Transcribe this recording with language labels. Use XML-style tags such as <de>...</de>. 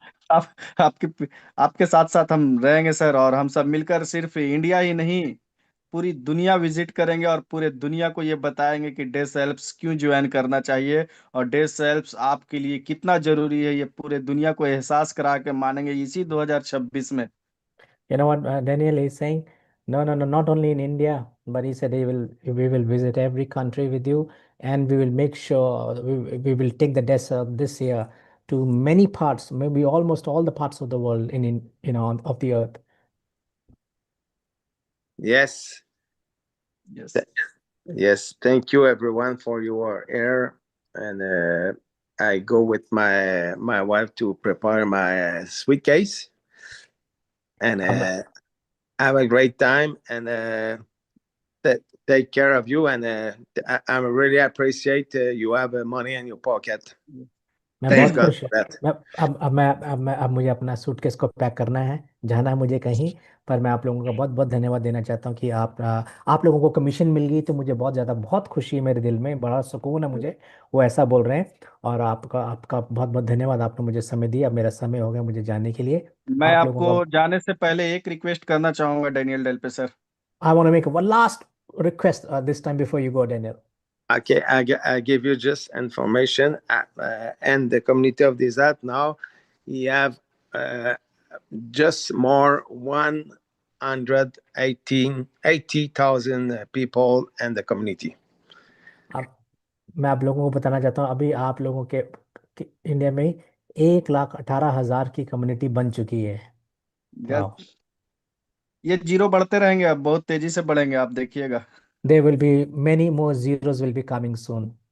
<hi>आप आपके साथ साथ हम रहेंगे सर, और हम सब मिलकर सिर्फ इंडिया ही नहीं पूरी दुनिया विजिट करेंगे और पूरे दुनिया को ये बताएंगे कि डे सेल्फ्स क्यों ज्वाइन करना चाहिए और डे सेल्फ्स आपके लिए कितना जरूरी है। ये पूरे दुनिया को एहसास करा के मानेंगे इसी 2026 में।</hi> <en>you know what Daniel is saying? No, no, no, not only in India, but he said we will visit every country with you, and we will make sure we will take the desert this year to many parts, maybe almost all the parts of the world of the earth. Yes. Yes, Yes, thank you everyone for your air, and I go with my wife to prepare my suitcase, and have a great time, and take care of you, and I really appreciate you have money in your pocket.</en> <hi>मैं</hi> <en>Thank</en> <hi>बहुत</hi> <en>God</en> <hi>खुश</hi> <en>for that.</en> <hi>मैं अब मुझे अपना suitcase को pack करना है, जाना है मुझे कहीं। पर मैं आप लोगों का बहुत बहुत धन्यवाद देना चाहता हूँ कि आप लोगों को कमीशन मिल गई, तो मुझे बहुत ज़्यादा बहुत खुशी है, मेरे दिल में बड़ा सुकून है मुझे। वो ऐसा बोल रहे हैं। और आपका आपका बहुत बहुत धन्यवाद, आपने मुझे समय दिया। अब मेरा समय हो गया मुझे जाने के लिए। मैं आप लोगों आपको का जाने से पहले एक रिक्वेस्ट करना चाहूंगा डेनियल डेल पे sir.</hi> <en>I want to make one last request this time before you go, Daniel. Okay, I give you just information. And the community of Desert now, you have just more 180,000 people in the community.</en> <hi>अब मैं आप लोगों को बताना चाहता हूँ, अभी आप लोगों के इंडिया में 1,18,000 की कम्युनिटी बन चुकी है। वाह। ये जीरो बढ़ते रहेंगे, अब बहुत तेजी से बढ़ेंगे, आप देखिएगा।</hi> <en>There will be many more zeros will be coming soon.</en>